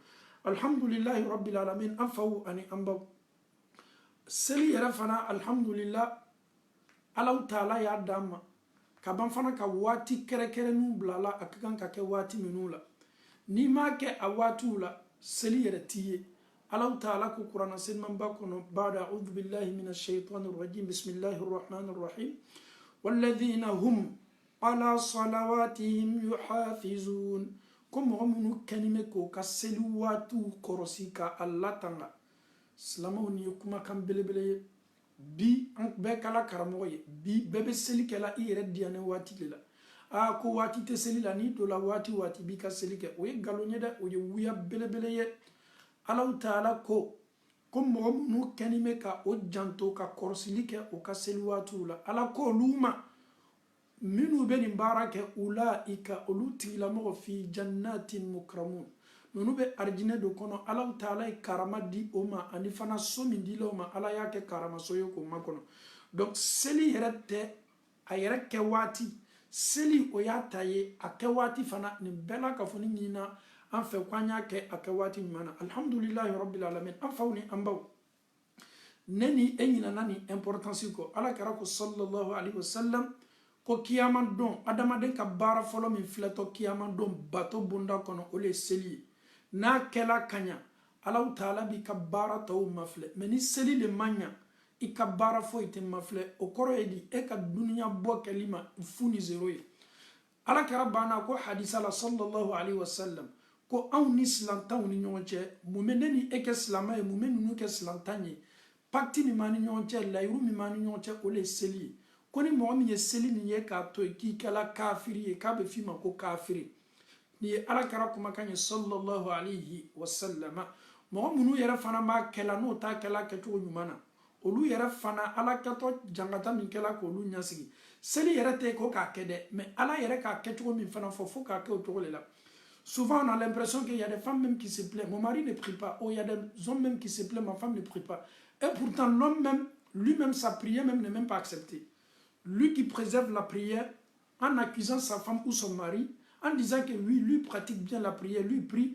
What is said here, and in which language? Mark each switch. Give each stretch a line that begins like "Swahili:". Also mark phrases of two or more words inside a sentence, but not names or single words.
Arabic: الحمد لله رب العالمين.
Bambara: An faw ani an baw, seli yɛrɛ fana alhamdulillah Alahu Taala y'a d'an ma ka ban fana ka waati kɛrɛkɛrɛnninw bila la, a ka kan ka kɛ waati minnu la. N'i m'a kɛ a waatiw la, seli yɛrɛ t'i ye. Alahu Taala ko Kurana selimanba kɔnɔ,
Arabic: بعد أعوذ بالله من الشيطان الرجيم، بسم الله الرحمن الرحيم، والذين هم على صلواتهم يحافظون.
Bambara: Ko mɔgɔ minnu kɛnimɛ k'o ka seli waatiw kɔrɔsi ka a latanga. Silamɛw nin ye kumakan belebele ye. Bi an bɛɛ kɛla karamɔgɔ ye, bi bɛɛ bɛ seli kɛla i yɛrɛ diyanen waati de la. a ko wati te seli la ni to la wati bi ka seli ke o ye galonye de o ye wuya belebele ye Allah taala ko mɔgɔ minnu kɛni bɛ ka o janto ka kɔrɔsili kɛ o ka seli waatiw la ala ko olu ma minnu bɛ nin baara kɛ ulaika olu tigilamɔgɔ
Arabic: في جنات مكرمون
Bambara: ninnu bɛ arijinɛ de kɔnɔ ala taala ye karama di o ma ani fana so min dila o ma ala y'a kɛ karamaso ye k'o makɔnɔ donc seli yɛrɛ tɛ a yɛrɛ kɛ waati seli o y'a ta ye a kɛ waati fana nin bɛɛ la ka fɔ ni ɲinina an fɛ ko an y'a kɛ a kɛ waati ɲuman na
Arabic: الحمد لله رب العالمين
Bambara: an faw ni an baw ne ni e ɲinana ni importance kɔ ala kɛra ko
Arabic: صلى الله عليه وسلم
Bambara: ko kiyama don adamaden ka baara fɔlɔ min filɛtɔ kiyama don bato bonda kɔnɔ o le ye seli ye n'a kɛla ka ɲa ala taala b'i ka baara tɔw mafilɛ mais ni seli le ma ɲa i ka baara foyi tɛ mafilɛ o kɔrɔ ye di e ka duniya bɔ kɛli ma fu ni zero ye ala kɛra banna ko hadisa la
Arabic: صلى الله عليه وسلم
Bambara: ko anw ni silantanw ni ɲɔgɔn cɛ mun bɛ ne ni e kɛ silamɛ ye mun bɛ ninnu kɛ silantan ye pacte min b'an ni ɲɔgɔn cɛ layiru min b'an ni ɲɔgɔn cɛ o de ye seli ye ko ni mɔgɔ min ye seli nin ye k'a to yen k'i kɛla kafiri ye k'a bɛ f'i ma ko kafiri nin ye ala kɛra kumakan ye
Arabic: صلى الله عليه وسلم
Bambara: mɔgɔ minnu yɛrɛ fana b'a kɛla n'o t'a kɛla kɛcogo ɲuman na olu yɛrɛ fana ala kɛtɔ jangata min kɛla k'olu ɲɛsigi seli yɛrɛ tɛ ko k'a kɛ dɛ mais ala yɛrɛ k'a kɛcogo min fana fɔ fo k'a kɛ o cogo de la.
French: Souvent, on a l'impression qu'il y a des femmes même qui se plaignent. Mon mari ne prie pas. Oh, il y a des hommes même qui se plaignent. Ma femme ne prie pas. Et pourtant, l'homme même, lui-même, sa prière même n'est même pas acceptée. Lui qui préserve la prière en accusant sa femme ou son mari, en disant que oui, lui pratique bien la prière, lui prie.